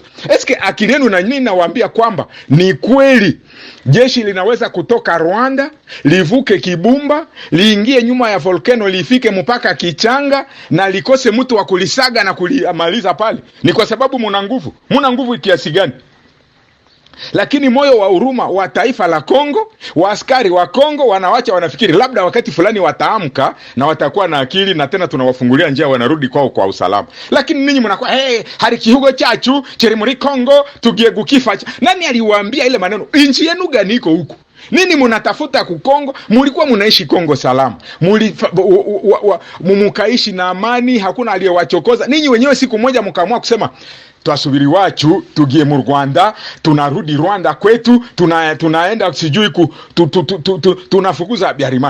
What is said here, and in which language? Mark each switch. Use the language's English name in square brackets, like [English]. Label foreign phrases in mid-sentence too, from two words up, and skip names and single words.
[Swahili] Eske akili yenu na nini nawaambia kwamba ni kweli jeshi linaweza kutoka Rwanda, livuke Kibumba, liingie nyuma ya volcano, lifike mpaka Kichanga na likose mtu wa kulisaga na kulimaliza pale? Ni kwa sababu muna nguvu. Muna nguvu kiasi gani? Lakini moyo wa huruma wa taifa la Kongo, wa askari wa Kongo wanawacha, wanafikiri labda wakati fulani wataamka na watakuwa na akili na tena tunawafungulia njia, wanarudi kwao kwa usalama. Lakini ninyi mnakuwa hari kihugo chachu chiri muri Kongo tugie gukifa. Nani aliwaambia ile maneno? Inchi yenu gani iko huko? Nini mnatafuta ku Kongo? Mulikuwa mnaishi Kongo salama, mukaishi na amani, hakuna aliyewachokoza. Ninyi wenyewe siku moja mkaamua kusema twasubiri wachu tugie mu Rwanda, tunarudi Rwanda kwetu, tunaenda sijui tunafukuza Biarimana.